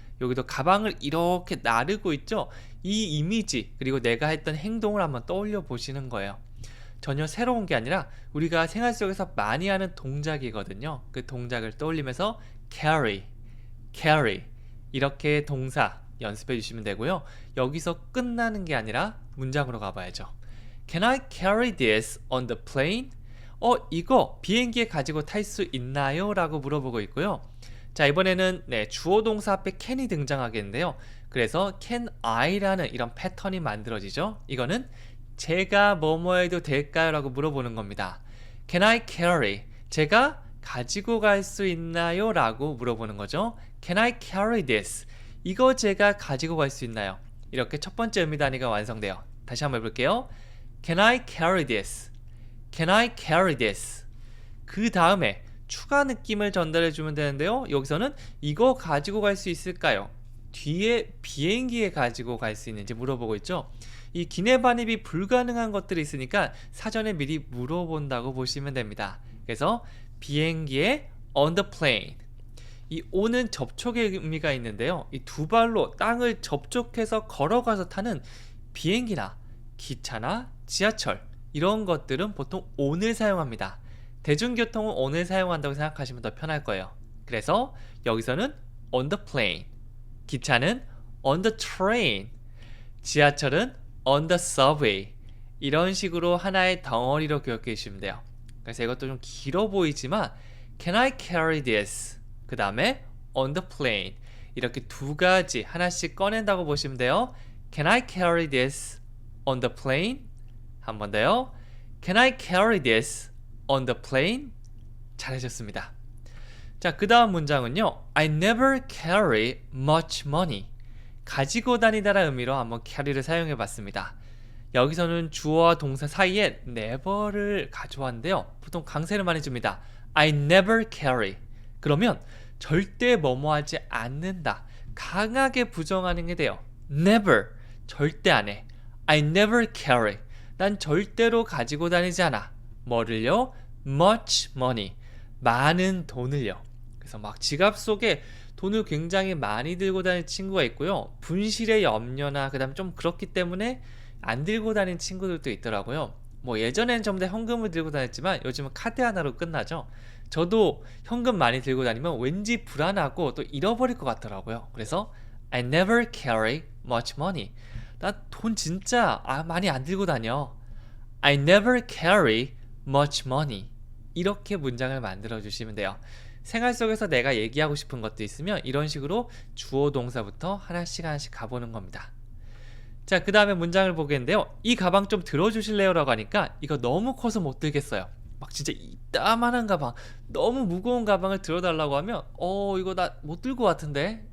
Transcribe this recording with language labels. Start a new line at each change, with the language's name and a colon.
Korean: 여기도 가방을 이렇게 나르고 있죠. 이 이미지 그리고 내가 했던 행동을 한번 떠올려 보시는 거예요. 전혀 새로운 게 아니라 우리가 생활 속에서 많이 하는 동작이거든요. 그 동작을 떠올리면서 carry, carry 이렇게 동사 연습해 주시면 되고요. 여기서 끝나는 게 아니라 문장으로 가봐야죠.
English: Can I carry this on the plane?
Korean: 이거 비행기에 가지고 탈 수 있나요? 라고 물어보고 있고요. 자, 이번에는 주어 동사 앞에 can이 등장하겠는데요. 그래서 can I라는 이런 패턴이 만들어지죠. 이거는 제가 뭐뭐 해도 될까요? 라고 물어보는 겁니다.
English: Can I carry?
Korean: 제가 가지고 갈 수 있나요? 라고 물어보는 거죠.
English: Can I carry this?
Korean: 이거 제가 가지고 갈 수 있나요? 이렇게 첫 번째 의미 단위가 완성돼요. 다시 한번 해볼게요.
English: Can I carry this? Can I carry this?
Korean: 그 다음에 추가 느낌을 전달해 주면 되는데요. 여기서는 이거 가지고 갈 수 있을까요? 뒤에 비행기에 가지고 갈 수 있는지 물어보고 있죠. 이 기내 반입이 불가능한 것들이 있으니까 사전에 미리 물어본다고 보시면 됩니다. 그래서 비행기에
English: on the plane.
Korean: 이 on은 접촉의 의미가 있는데요. 이 두 발로 땅을 접촉해서 걸어가서 타는 비행기나 기차나 지하철 이런 것들은 보통 on을 사용합니다. 대중교통은 on을 사용한다고 생각하시면 더 편할 거예요. 그래서 여기서는
English: on the plane,
Korean: 기차는
English: on the train,
Korean: 지하철은
English: on the subway
Korean: 이런 식으로 하나의 덩어리로 기억해 주시면 돼요. 그래서 이것도 좀 길어 보이지만
English: Can I carry this?
Korean: 그 다음에 on the plane 이렇게 두 가지 하나씩 꺼낸다고 보시면 돼요.
English: Can I carry this on the plane?
Korean: 한 번 더요.
English: Can I carry this on the plane?
Korean: 잘하셨습니다. 자, 그 다음 문장은요.
English: I never carry much money.
Korean: 가지고 다니다라는 의미로 한번 carry를 사용해 봤습니다. 여기서는 주어와 동사 사이에 never를 가져왔는데요. 보통 강세를 많이 줍니다.
English: I never carry.
Korean: 그러면 절대 뭐뭐하지 않는다. 강하게 부정하는 게 돼요. never, 절대 안 해.
English: I never carry,
Korean: 난 절대로 가지고 다니지 않아. 뭐를요?
English: much money,
Korean: 많은 돈을요. 그래서 막 지갑 속에 돈을 굉장히 많이 들고 다니는 친구가 있고요. 분실의 염려나 그다음 좀 그렇기 때문에 안 들고 다니는 친구들도 있더라고요. 뭐 예전에는 전부 다 현금을 들고 다녔지만 요즘은 카드 하나로 끝나죠. 저도 현금 많이 들고 다니면 왠지 불안하고 또 잃어버릴 것 같더라고요. 그래서
English: I never carry much money.
Korean: 나 돈 진짜 많이 안 들고 다녀.
English: I never carry much money.
Korean: 이렇게 문장을 만들어 주시면 돼요. 생활 속에서 내가 얘기하고 싶은 것도 있으면 이런 식으로 주어 동사부터 하나씩 하나씩 가보는 겁니다. 자, 그 다음에 문장을 보겠는데요. 이 가방 좀 들어주실래요? 라고 하니까 이거 너무 커서 못 들겠어요. 막 진짜 이따만한 가방, 너무 무거운 가방을 들어달라고 하면 이거 나 못 들고 같은데?